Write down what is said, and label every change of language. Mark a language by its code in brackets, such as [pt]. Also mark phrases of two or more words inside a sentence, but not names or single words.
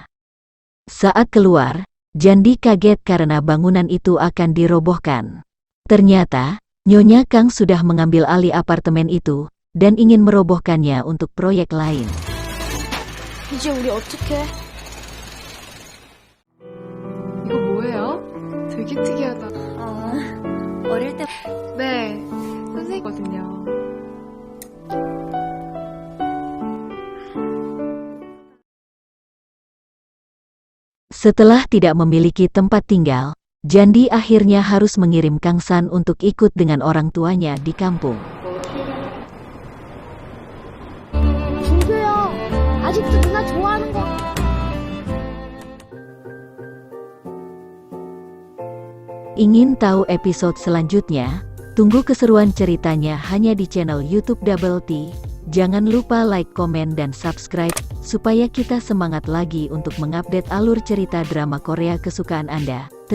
[id] Saat keluar, Jandi kaget karena bangunan itu akan dirobohkan. Ternyata, Nyonya Kang sudah mengambil alih apartemen itu, dan ingin merobohkannya untuk proyek lain. [ko] 이제 우리 어떡해? 이거 뭐예요? 되게 특이하다. 어릴 때 네, 선생님이거든요. [id] Setelah tidak memiliki tempat tinggal, Jandi akhirnya harus mengirim Kang San untuk ikut dengan orang tuanya di kampung. [ko] 준표야, 아직도 누나 좋아하는 거. [id] Ingin tahu episode selanjutnya? Tunggu keseruan ceritanya hanya di channel YouTube Double T. Jangan lupa like, komen, dan subscribe, supaya kita semangat lagi untuk mengupdate alur cerita drama Korea kesukaan Anda.